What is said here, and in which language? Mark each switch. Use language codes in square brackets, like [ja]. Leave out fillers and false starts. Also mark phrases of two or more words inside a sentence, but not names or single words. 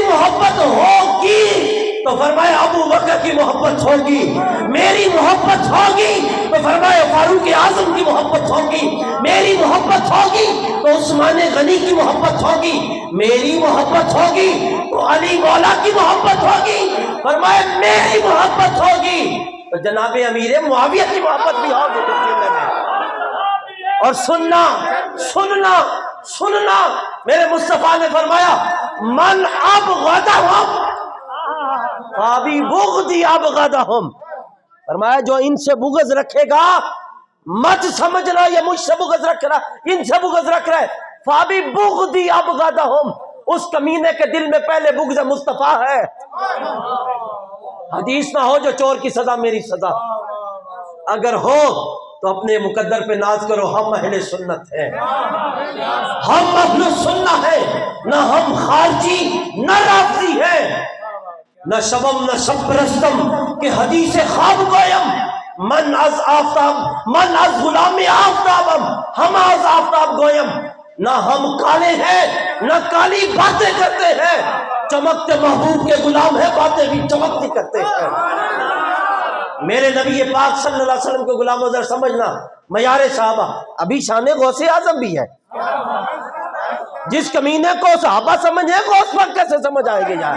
[ur] محبت ہوگی تو فرمایا ابو بکر کی محبت ہوگی, میری محبت ہوگی تو فرمایا فاروق اعظم کی محبت ہوگی, میری محبت ہوگی تو عثمان غنی کی محبت ہوگی, میری محبت ہوگی تو علی مولا کی محبت ہوگی, فرمایا میری محبت ہوگی تو جناب امیر معاویہ کی محبت بھی ہوگی. اور سننا سننا سننا میرے مصطفیٰ نے فرمایا [ar] من ابغضہم فابی بغضی ابغضہم. [ur] فرمایا جو ان سے بغض رکھے گا مت سمجھنا یہ مجھ سے بغض رکھ رہا، ان سے بغض رکھ رہا ہے، [ar] فابی بغضی ابغضہم، [ur] اس کمینے کے دل میں پہلے بغض مصطفیٰ ہے۔ حدیث نہ ہو جو چور کی سزا میری سزا، اگر ہو تو اپنے مقدر پہ ناز کرو، ہم اہل سنت ہیں، ہم اہل سنت ہیں، نہ ہم خارجی نہ رافضی ہیں، [fa] نہ شبم نہ شب پرستم کہ حدیث خواب گویم، من از آفتاب من از غلام آفتابم، ہم از آفتاب گویم، [ur] نہ ہم کالے ہیں نہ کالی باتیں کرتے ہیں، چمکتے محبوب کے غلام ہیں، باتیں بھی چمکتی کرتے ہیں۔ میرے نبی پاک [ar] صلی اللہ علیہ وسلم [ur] کے غلام ذرا سمجھنا، معیار صحابہ، ابھی شان غوث اعظم بھی ہے، جس کمینے کو صحابہ سمجھے غوث پاک کیسے سمجھ آئے گے یار؟